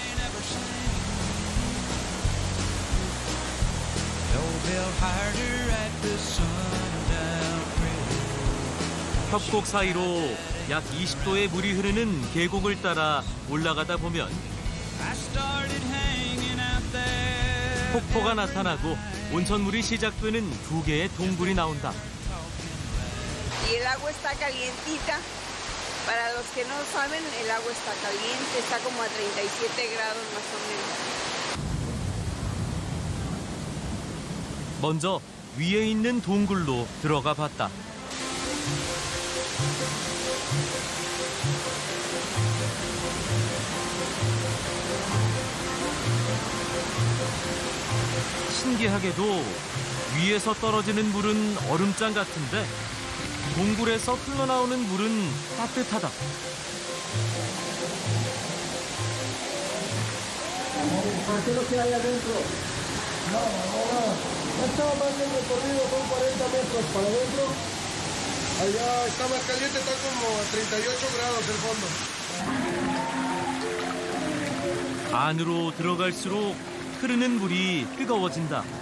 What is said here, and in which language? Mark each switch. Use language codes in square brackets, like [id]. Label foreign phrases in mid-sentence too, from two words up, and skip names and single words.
[ko] 협곡 사이로 약 20도의 물이 흐르는 계곡을 따라 올라가다 보면 폭포가 나타나고 온천물이 시작되는 두 개의 동굴이 나온다. [es] Y el agua está calientita. Para los que no saben, el agua está caliente, está como a 37 grados más o menos. [ko] 먼저 위에 있는 동굴로 들어가 봤다. 신기하게도 위에서 떨어지는 물은 얼음장 같은데 동굴에서 흘러나오는 물은 따뜻하다. [es] Estaba más el recorrido, son 40 metros para adentro. Allá está más caliente, está como a 38 grados el fondo. [ko] 안으로 들어갈수록 흐르는 물이 뜨거워진다.